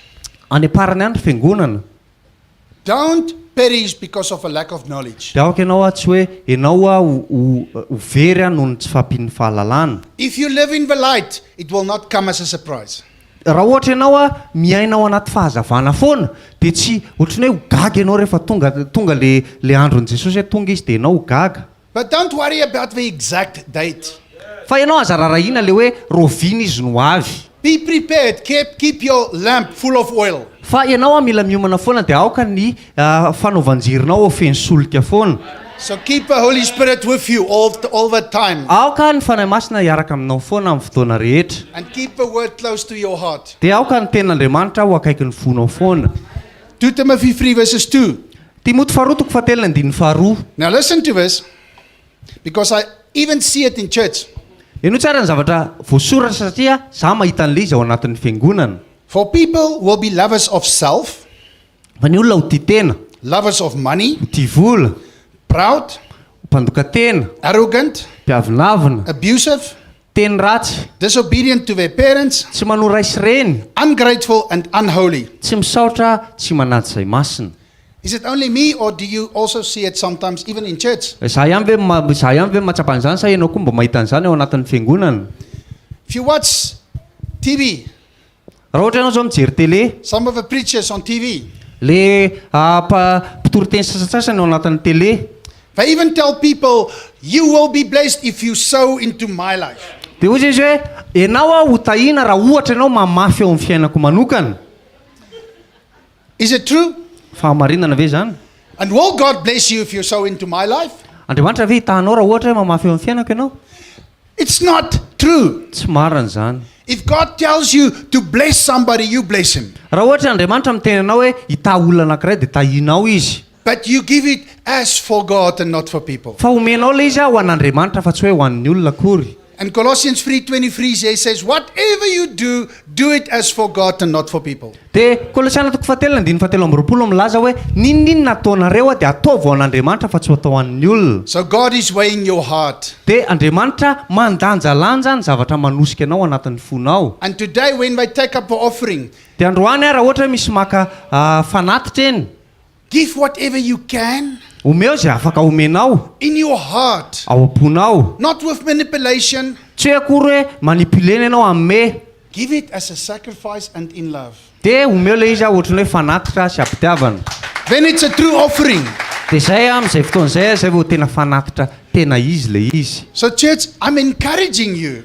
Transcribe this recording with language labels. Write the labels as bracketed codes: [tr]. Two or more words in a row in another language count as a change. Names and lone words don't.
[mg] Any parany andro fiangonana [en] don't perish because of a lack of knowledge. [mg] dia aoka ianao tsy hoe ianao ho very noho ny tsy fampian'ny fahalalana. [en] If you live in the light, it will not come as a surprise. [mg] Raha ohatra ianao miainao anaty fahazavana foana dia tsy ohatrany hoe ho gaga ianao rehefa tonga le andron'i Jesosy hoe tonga izy dia ianao ho gaga. [en] But don't worry about the exact date. [mg] Fa ianao aza raharahiana le hoe rovina izy no avy. [en] Be prepared. Keep your lamp full of oil. [mg] Fa ianao mila miomana foana dia aoka ny fanaovanjirinao ho feno solika foana. [en] So keep the Holy Spirit with you all the time. [mg] Aoka ny fanahy masina hiaraka aminao foana amin'ny fotoana rehetra. [en] And keep the word close to your heart. [mg] Dia aoka ny tenin'Andriamanitra ho akaiky ny fonao foana. [en] 2 Timothy 3 verses 2. [mg] Timoty faharoa toko fahatelo ny andininy faharoa. [en] Now listen to this, because I even see it in church. [mg] Ianao tsara ny zavatra voasoratra satria za mahita an'ilay izy ao anatin'ny fiangonana. [en] For people will be lovers of self, [mg] Fa ny olona ho tia tena, [en] lovers of money, [mg] ho tia vola, [en] proud, [mg] mpandoka tena, [en] arrogant, [mg] mpiavonavina, [en] abusive, [mg] teny ratsy, [en] disobedient to their parents, [mg] tsy manao raisy reny, [en] ungrateful and unholy. [mg] tsy misaotra, tsy manaty izay masina. [en] Is it only me, or do you also see it sometimes even in church? [mg] Za ihany ve mahatsapa an'izany sa ianao koa mba mahita an'izany ao anatin'ny fiangonana? [en] If you watch TV, [mg] Raha ohatra ianao zao mijery télé, [en] some of the preachers on TV, [mg] le mpitoroteny sasasasany ao anatin'ny télé, [en] they even tell people, you will be blessed if you sow into my life. [mg] dia hoy izy hoe ianao ho tahina raha ohatra ianao mamafy ao amin'ny fiainako manokana. [en] Is it true? [mg] Fahamarinana ve zany? [en] And will God bless you if you sow into my life? [mg] Andriamanitra ve hitahanao raha ohatra hoe mamafy eo amin'ny fiainako ianao? [en] It's not true. [mg] Tsy marina izany. [en] If God tells you to bless somebody, you bless him. [mg] Raha ohatra Andriamanitra miteny anao hoe hita olona anankiray dia tahinao izy. [en] But you give it as for God and not for people. [mg] Fa omenao le izy ho an'Andriamanitra fa tsy hoe ho an'ny olona akory. [en] And Colossians 3:23 says, whatever you do, do it as for God and not for people. [mg] Dia Kolosiana 3:17 milaza hoe ninona ataonareo dia ataovy ho an'Andriamanitra fa tsy ho atao an'ny olona. [en] So God is weighing your heart. [mg] Dia Andriamanitra mandanjalanja ny zavatra manosika anao anatin'ny fonao. [en] And today when we take up the offering, [mg] Dia androany raha ohatra hoe misy maka fanatitra eny, [en] give whatever you can [mg] omeo izay afaka omenao [en] in your heart, [mg] ao am-ponao. [en] not with manipulation. [mg] Tsy hoe akory hoe manipulena ianao amme. [en] Give it as a sacrifice and in love. [mg] Dia omeo ilay izy ohatrany hoe fanatitra sy ampitiavana. [en] When it's a true offering. [mg] Dia izay amin'izay fotoan'izay izay vao tena fanatitra tena izy ilay izy. [en] So church, I'm encouraging you